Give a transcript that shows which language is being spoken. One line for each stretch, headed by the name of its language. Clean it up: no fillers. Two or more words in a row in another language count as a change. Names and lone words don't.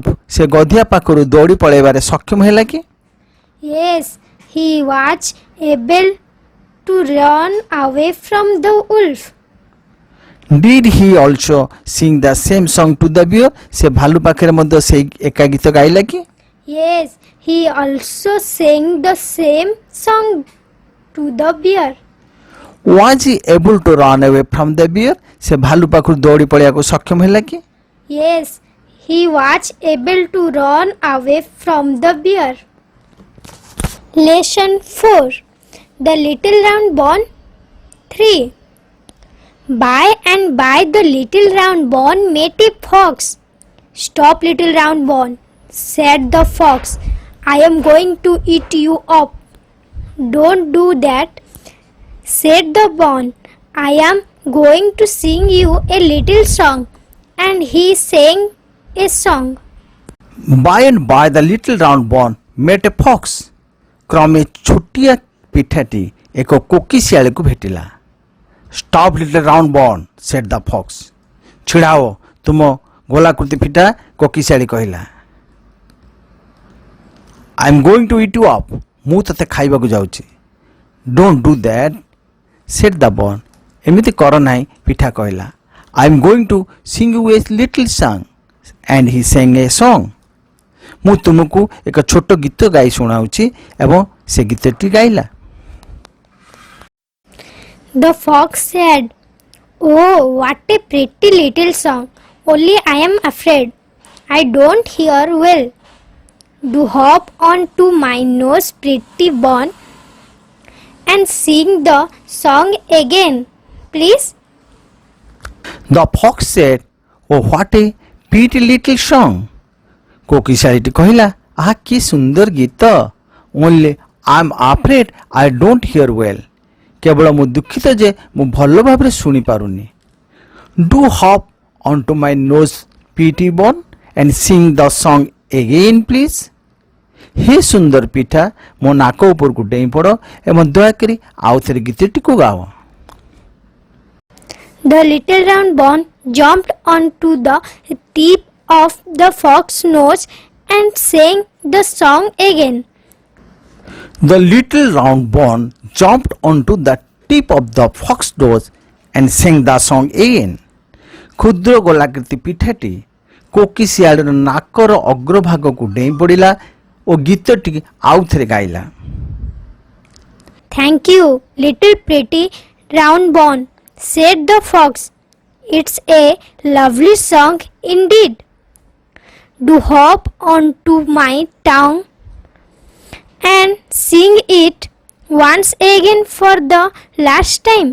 Odia: ସେ ଗଧିଆ ପାଖରୁ ଦୌଡ଼ି ପଳାଇବାରେ ସକ୍ଷମ ହେଲା କି?
English: Yes, he was able to run away from the wolf. Did he also sing the same song to the bear?
Odia: ସେ ଭାଲୁ ପାଖରେ ମଧ୍ୟ ସେଇ ଏକା ଗୀତ ଗାଇଲା କି?
English: Yes, he also sang the same song to the bear. Was he able to run away from the bear?
Odia: ସେ ଭାଲୁ ପାଖରୁ ଦୌଡ଼ି ପଳାଇବାକୁ ସକ୍ଷମ ହେଲା କି?
English: Yes, he was able to run away from the bear. Lesson 4. The little round bone 3. By and by the little round bone met a fox. "Stop, little round bone," said the fox. "I am going to eat you up." "Don't do that," said the bone. "I am going to sing you a little song," and he sang a song. By and by the little round bone met a fox.
Odia: କ୍ରମେ ଛୋଟିଆ ପିଠାଟି ଏକ କୋକିଶିଆଳିକୁ ଭେଟିଲା.
English: Stop, little round bone, said the fox.
Odia: ଛିଡ଼ା ହୁଅ ତୁମ ଗୋଲାକୃତି ପିଠା, କୋକିଶିଆଳି କହିଲା.
English: I am going to eat you up.
Odia: ମୁଁ ତତେ ଖାଇବାକୁ ଯାଉଛି.
English: Don't do that, said the bone.
Odia: ଏମିତି କର ନାହିଁ ପିଠା କହିଲା।
English: I am going to sing you a little song and he sang a song.
Odia: ମୁଁ ତୁମକୁ ଏକ ଛୋଟ ଗୀତ ଗାଇ ଶୁଣାଉଛି ଏବଂ ସେ ଗୀତଟି ଗାଇଲା।
English: The fox said, "Oh, what a pretty little song. Only I am afraid. I don't hear well. Do hop onto my nose, pretty bun, and sing the song again, please." The fox said, "Oh, what a pretty little song."
Odia: କୋକିଶାଳୀଟି କହିଲା, ଆହା କି ସୁନ୍ଦର ଗୀତ।
English: Only I am afraid I don't hear well.
Odia: କେବଳ ମୁଁ ଦୁଃଖିତ ଯେ ମୁଁ ଭଲ ଭାବରେ ଶୁଣିପାରୁନି।
English: Do hop onto my nose, pretty bun, and sing the song again, please.
Odia: ହେ ସୁନ୍ଦର ପିଠା, ମୋ ନାକ ଉପରକୁ ଡେଇଁ ପଡ଼ ଏବଂ ଦୟାକରି ଆଉ ଥରେ ଗୀତଟିକୁ ଗାଅ।
English: The little round bun jumped onto the tip of the fox's nose and sang the song again. The little round bun jumped onto the tip of the fox's nose and sang the song again.
Odia: କ୍ଷୁଦ୍ର ଗୋଲାକୃତି ପିଠାଟି କୋକିଶିଆଳର ନାକର ଅଗ୍ରଭାଗକୁ ଡେଇଁ ପଡ଼ିଲା ଓ ଗୀତଟି ଆଉ ଥରେ ଗାଇଲା।
English: "Thank you, little pretty round bun," said the fox. "It's a lovely song indeed. Do hop onto my tongue and sing it once again for the last time."